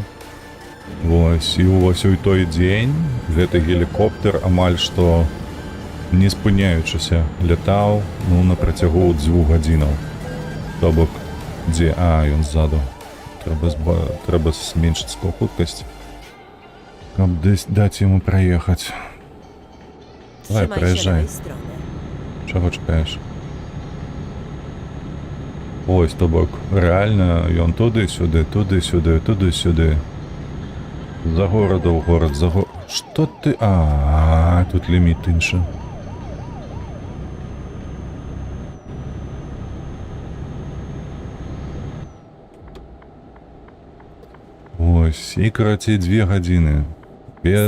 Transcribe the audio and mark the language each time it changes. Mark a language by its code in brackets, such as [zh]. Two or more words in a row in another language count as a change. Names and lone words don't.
[be] Вось, і ўвесь той дзень гэты гелікоптер амаль што не спыняючыся лятаў, ну, на працягу 2 гадзінаў. То бок, дзе? А, ён ззаду. Трэба зменшыць хуткасць, каб даць яму праехаць. Давай, [pl] Trzymaj się [be] праязджай. [pl] lewej strony. [be] Чаго чакаеш? Ось, то бок, рэальна ён туды-сюды, туды-сюды, туды-сюды. За гораду ў горад, за горад. Што ты? А, тут ліміт іншы. Ось, і карацей 2 гадзіны. Без